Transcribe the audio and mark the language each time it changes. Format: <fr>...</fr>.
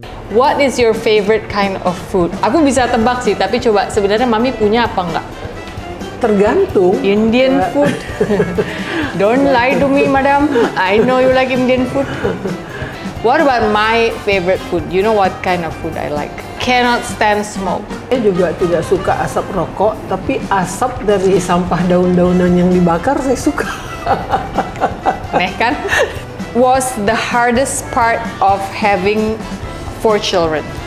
<en>What is your favorite kind of food?</en> <id>Aku bisa tebak sih, tapi coba sebenarnya Mami punya apa enggak? Tergantung.</id> <en>Indian food. Don't lie to me, madam. I know you like Indian food. What about my favorite food? You know what kind of food I like? Cannot stand smoke.</en> <id>Saya juga tidak suka asap rokok, tapi asap dari sampah daun-daunan yang dibakar saya suka. Aneh kan?</id> <en>Was the hardest part of having 4 children?</en>